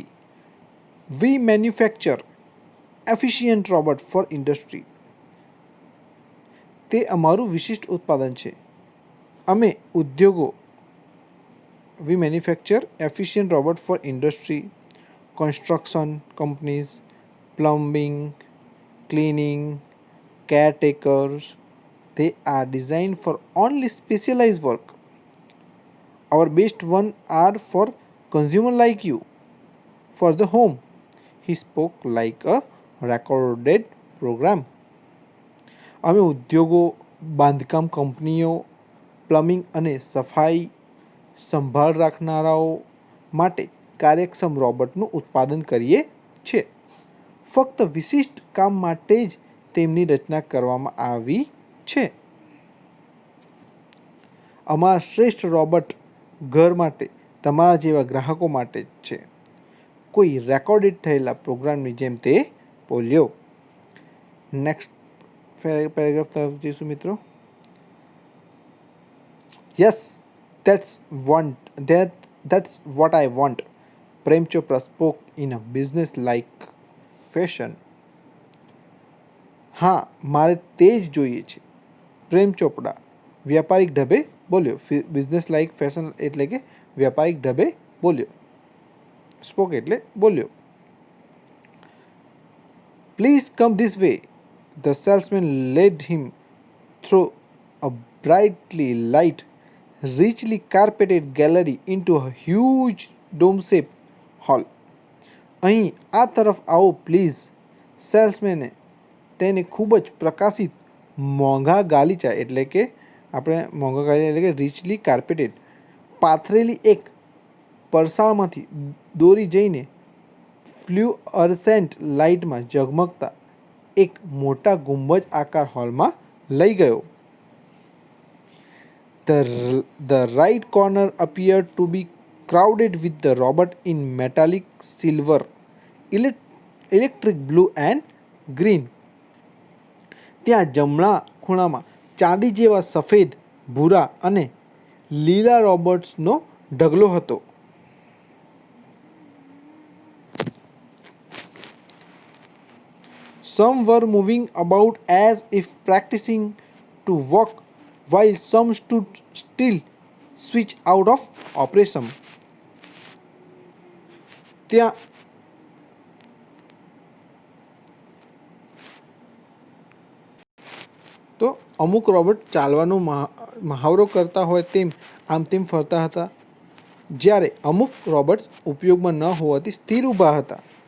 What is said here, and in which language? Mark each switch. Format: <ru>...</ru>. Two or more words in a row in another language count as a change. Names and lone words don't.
<en>We manufacture efficient robot for industry.</en> <gu>તે અમારું વિશિષ્ટ ઉત્પાદન છે. અમે ઉદ્યોગો</gu> <en>We manufacture efficient robot for industry, construction companies, plumbing, cleaning, caretakers. They are designed for only specialized work. Our best one are for consumer like you, for the home. He spoke like a recorded program.</en> <gu>અમે ઉદ્યોગો, બાંધકામ કંપનીઓ, પ્લમ્બિંગ અને સફાઈ સંભાળ રાખનારાઓ માટે કાર્યક્ષમ રોબોટનું ઉત્પાદન કરીએ છીએ. ફક્ત વિશિષ્ટ કામ માટે જ તેમની રચના કરવામાં આવી છે. અમારા શ્રેષ્ઠ રોબોટ ઘર માટે, તમારા જેવા ગ્રાહકો માટે જ છે. કોઈ રેકોર્ડેડ થયેલા પ્રોગ્રામની જેમ તે બોલ્યો.</gu> <en>next paragraph</en> <gu>તરફ જઈશું મિત્રો.</gu> <en>યસ, that's what I want. Prem Chopra spoke in a business-like fashion.</en> <gu>હા, મારે તે જ જોઈએ છે. પ્રેમ ચોપડા વ્યાપારિક ઢબે બોલ્યો.</gu> <en>business like fashion</en> <gu>એટલે કે વ્યાપારિક ઢબે બોલ્યો.</gu> <en>સ્પોક</en> <gu>એટલે બોલ્યો.</gu> <en>Please come this way. The salesman led him through a brightly light, richly carpeted gallery into a huge dome-shaped hall.</en> <gu>અહીં આ તરફ આવો પ્લીઝ. સેલ્સમેને તેને ખૂબ જ પ્રકાશિત મોંઘા ગાલીચા એટલે કે</gu> <en>richly carpeted</en> <gu>પાથરેલી એક પરસાળમાંથી દોરી જઈને ફ્લ્યુઅરસેન્ટ લાઇટમાં ઝગમગતા એક મોટા ગુંબજ આકાર હોલમાં લઈ ગયો.</gu> <en>The right corner appeared to be crowded with the robot in metallic silver, electric blue and green.</en> <gu>ત્યાં જમણા ખૂણામાં ચાંદી જેવા સફેદ, ભૂરા અને લીલા રોબોટ્સનો ઢગલો હતો.</gu> <en>Some were moving about as if practicing to walk, while some stood still, switch out of operation.</en> <gu>ત્યાં તો અમુક રોબોટ ચાલવાનો મહાવરો કરતા હોય તેમ આમ તેમ ફરતા હતા, જ્યારે અમુક રોબોટ્સ ઉપયોગમાં ન હોવાથી સ્થિર ઊભા હતા.</gu>